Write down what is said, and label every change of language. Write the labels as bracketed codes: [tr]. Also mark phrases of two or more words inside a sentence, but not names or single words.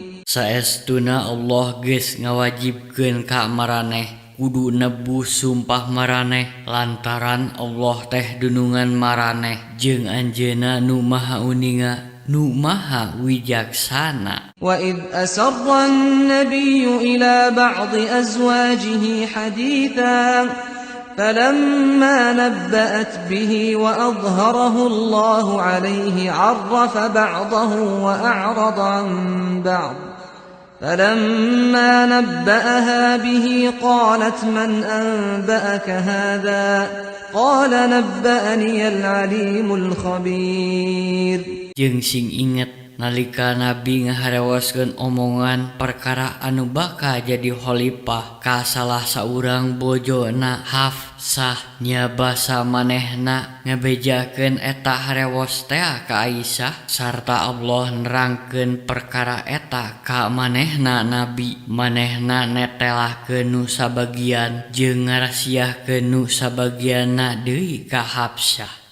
[su] Saestuna Allah geus ngawajibkeun ka maraneh kudu nebus sumpah maraneh lantaran Allah teh dunungan maraneh jeung anjeunna nu maha uninga nu maha wijaksana. [ar] وإذ أسر النبي إلى بعض أزواجه حديثا فلما نبأت به وأظهره الله عليه عرف بعضه وأعرض عن بعض. فلما نبأها به قالت من أنبأك هذا قال نبأني العليم الخبير. [su] Jeung sing inget nalika Nabi ngaharewaskeun omongan perkara anu baka jadi khalifah ka salah saurang bojona Hafsah nya basa manehna ngabejakeun eta harewos teh ka Aisyah sarta Allah nerangkeun perkara eta ka manehna Nabi manehna netelahkeun nu sabagian jeung ngarasiahkeun nu sabagianna deui ka Hafsah.